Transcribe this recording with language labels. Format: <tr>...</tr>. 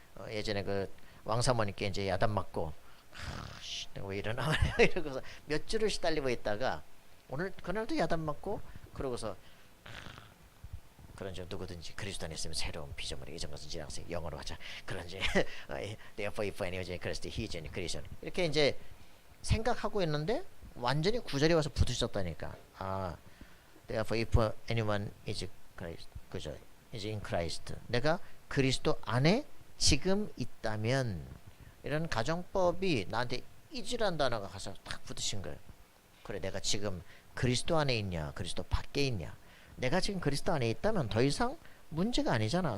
<ko>예전에 그 왕사모님께 이제 야단 맞고 왜 이러나 이러고서 몇 주를 시달리고 있다가 오늘 그날도 야단 맞고 그러고서 그런지 누구든지 그리스도 안에 있으면 새로운 피조물이 이전 것은 지나가서 영어로 하자. 그런지</ko> <en>therefore if anyone is in Christ</en> <ko>he is in Christ 이렇게 이제 생각하고 있는데 완전히 구절이 와서 부딪혔다니까.</ko> <en>therefore if anyone is Christ</en> <ko>그죠?</ko> <en>is in Christ</en> <ko>내가 그리스도 안에 지금 있다면 이런 가정법이 나한테 이지란 단어가 가서 딱 붙으신 거예요. 그래 내가 지금 그리스도 안에 있냐 그리스도 밖에 있냐. 내가 지금 그리스도 안에 있다면 더 이상 문제가 아니잖아.</ko>